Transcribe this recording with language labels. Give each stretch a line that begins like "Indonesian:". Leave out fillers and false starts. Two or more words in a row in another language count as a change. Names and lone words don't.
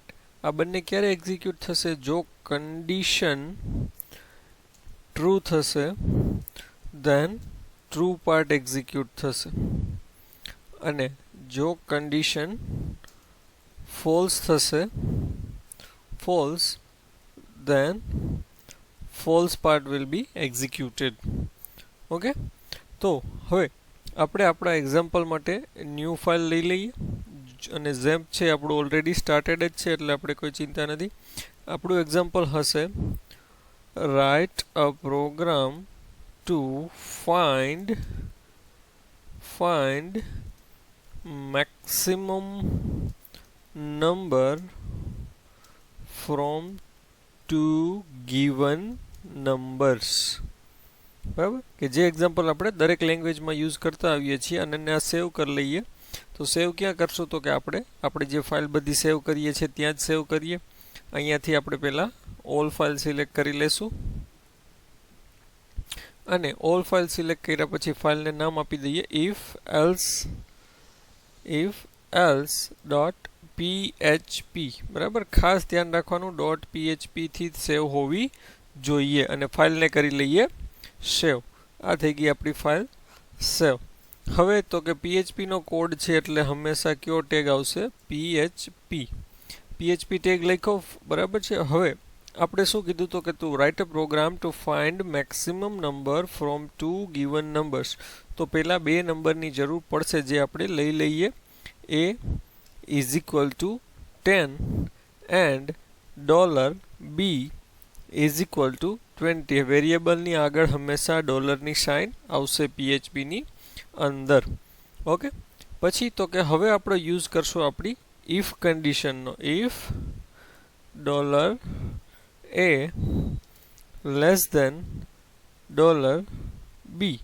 Gujarati: આ બંને ક્યારે એક્ઝિક્યુટ થશે, જો
English: condition true
Gujarati: થશે
English: then true part execute
Gujarati: થશે અને જો
English: condition false
Gujarati: થશે
English: false then false part will be executed.
Gujarati: ઓકે, તો હવે આપણે આપણા એક્ઝામ્પલ માટે
English: new file
Gujarati: લઈ લઈએ અને ઝેમ્પ છે આપણું
English: already started
Gujarati: જ છે એટલે આપણે કોઈ ચિંતા નથી. આપણું એક્ઝામ્પલ હશે
English: write a program to find maximum number from two given numbers.
Gujarati: બરાબર, કે જે એક્ઝામ્પલ આપણે દરેક લેંગ્વેજમાં યુઝ કરતા આવીએ છીએ અને આ સેવ કરી લઈએ. તો સેવ ક્યાં કરશું તો કે આપણે જે ફાઇલ બધી સેવ કરીએ છીએ ત્યાં જ સેવ કરીએ. અહીંયાથી આપણે પહેલાં
English: all file
Gujarati: સિલેક્ટ કરી લેશું અને
English: all file
Gujarati: સિલેક્ટ કર્યા પછી ફાઇલને નામ આપી દઈએ if else .php. બરાબર, ખાસ ધ્યાન રાખવાનું .php થી સેવ હોવી જોઈએ અને ફાઇલને કરી લઈએ સેવ. આ થઈ ગઈ આપણી ફાઇલ સેવ. હવે તો કે PHP નો કોડ છે એટલે હંમેશા કયો ટેગ આવશે, PHP ટેગ લખો. બરાબર છે, હવે આપણે શું કીધું તો કે તું
English: write a program to find maximum number from two given numbers.
Gujarati: તો પહેલાં બે નંબરની જરૂર પડશે જે આપણે લઈ લઈએ.
English: A is equal to 10 and $B is equal to 20.
Gujarati: વેરિયેબલની આગળ હંમેશા ડોલરની સાઇન આવશે PHP ની અંદર. ઓકે, પછી તો કે હવે આપણે યુઝ કરશું આપણી ઇફ કન્ડિશનનો.
English: if dollar A less than dollar B.